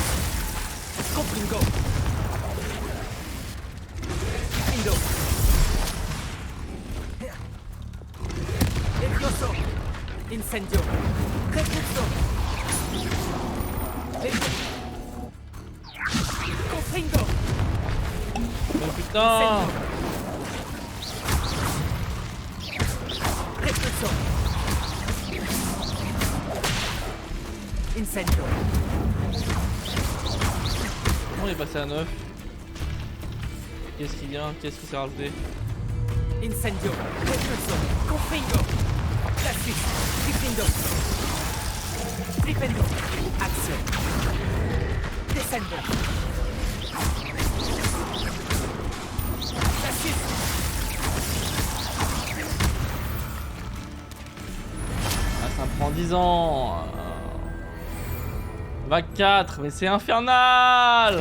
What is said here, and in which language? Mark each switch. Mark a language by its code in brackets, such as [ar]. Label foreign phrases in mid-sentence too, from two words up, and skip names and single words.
[fr] Confringo. Flipendo. Levioso. Incendio. Repulso. Confringo. Mais putain. Repulso. Incendio. On est passé à 9. Qu'est-ce qu'il y a? Qu'est-ce qui s'est rajouté? Incendio. Repulso. Confringo. Glacis. Flipendo. Flipendo. Action. Descendo. Glacis. Ah, ça me prend 10 ans. Vague 4, mais c'est infernal.